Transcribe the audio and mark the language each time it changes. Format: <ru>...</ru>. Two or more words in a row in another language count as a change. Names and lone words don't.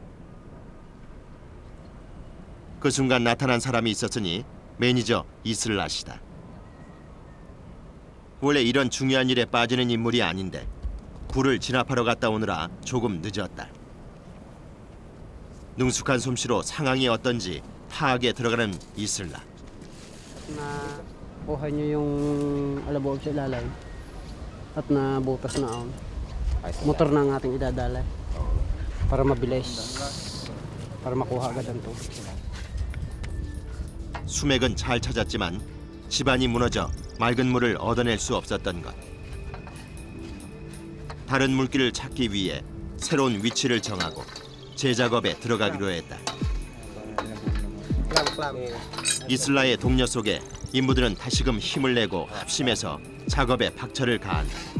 <ko>그 순간 나타난 사람이 있었으니 매니저 이슬라 씨다. 원래 이런 중요한 일에 빠지는 인물이 아닌데 굴을 진압하러 갔다 오느라 조금 늦었다. 능숙한 솜씨로 상황이 어떤지 파악에 들어가는 이슬라.</ko> <tl>Kuha niyo yung alabog sa ilalim at nabutas na on. Motor na ang ating idadala para mabilis, para makuha agad ang tubig.</tl> <ko>수맥은 잘 찾았지만 집안이 무너져 맑은 물을 얻어낼 수 없었던 것. 다른 물길을 찾기 위해 새로운 위치를 정하고 재작업에 들어가기로 했다. 이슬라의 동료 속에 인부들은 다시금 힘을 내고 합심해서 작업에 박차를 가한다.</ko>